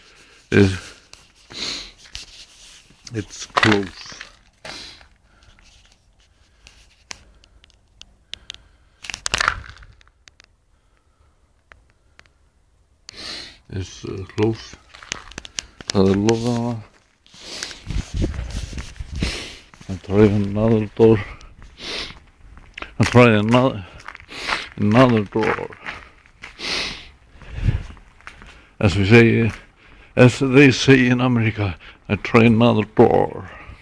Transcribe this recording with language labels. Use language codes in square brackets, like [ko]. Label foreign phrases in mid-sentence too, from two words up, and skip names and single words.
[en] It's closed. It's closed. [is] Það lokað hana. [en] I try another door. I try another door. As they say in America, I try another door.